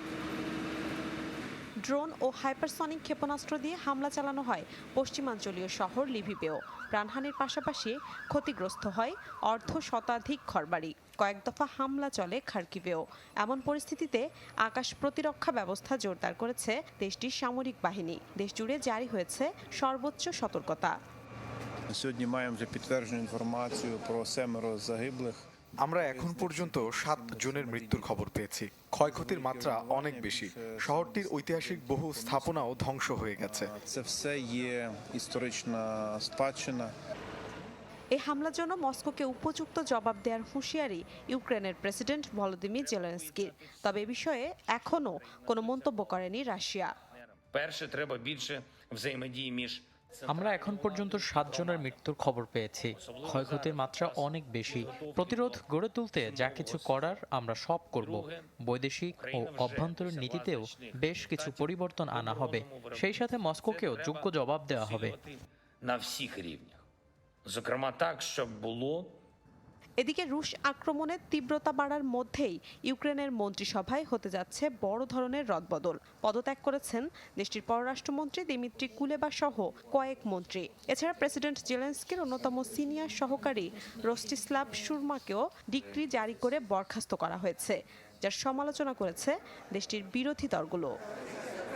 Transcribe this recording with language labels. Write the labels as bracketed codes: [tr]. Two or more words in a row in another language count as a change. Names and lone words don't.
[bn] ড্রোন ও হাইপারসনিক ক্ষেপণাস্ত্র দিয়ে হামলা চালানো হয় পশ্চিমাঞ্চলীয় শহর লিভিভেও। প্রাণহানির পাশাপাশি ক্ষতিগ্রস্ত হয় অর্ধশতাধিক ঘরবাড়ি। কয়েক দফা হামলা চলে খার্কিভেও। এমন পরিস্থিতিতে আকাশ প্রতিরক্ষা ব্যবস্থা জোরদার করেছে দেশটির সামরিক বাহিনী। দেশজুড়ে জারি হয়েছে সর্বোচ্চ সতর্কতা। [uk] Сьогодні маємо вже підтверджену інформацію про 7 загиблих. [bn] আমরা এখন পর্যন্ত 7 জনের মৃত্যুর খবর পেয়েছি। ক্ষয়ক্ষতির মাত্রা অনেক বেশি। শহরটির ঐতিহাসিক বহু স্থাপনাও ধ্বংস হয়ে গেছে। [uk] Це все є історична спадщина. [bn] এই হামলার জন্য মস্কোকে উপযুক্ত জবাব দেওয়ার হুঁশিয়ারি ইউক্রেনের প্রেসিডেন্ট ভলোদিমির জেলেনস্কির। তবে এ বিষয়ে এখনও কোনো মন্তব্য করেনি রাশিয়া। [uk] Перше, треба більше взаємодії між [bn] আমরা এখন পর্যন্ত 7 জনের মৃত্যুর খবর পেয়েছি। ক্ষয়ক্ষতির মাত্রা অনেক বেশি। প্রতিরোধ গড়ে তুলতে যা কিছু করার আমরা সব করব। বৈদেশিক ও অভ্যন্তরীণ নীতিতেও বেশ কিছু পরিবর্তন আনা হবে। সেই সাথে মস্কোকেও যোগ্য জবাব দেওয়া হবে। [uk] на всіх рівнях. Зокрема так, щоб було [bn] এদিকে রুশ আক্রমণের তীব্রতা বাড়ার মধ্যেই ইউক্রেনের মন্ত্রিসভায় হতে যাচ্ছে বড় ধরনের রদবদল। পদত্যাগ করেছেন দেশটির পররাষ্ট্রমন্ত্রী দিমিত্রি কুলেবা সহ কয়েক মন্ত্রী। এছাড়া প্রেসিডেন্ট জেলেনস্কির অন্যতম সিনিয়র সহকারী রস্টিস্লাভ শুরমাকেও ডিক্রি জারি করে বরখাস্ত করা হয়েছে, যার সমালোচনা করেছে দেশটির বিরোধী দলগুলো।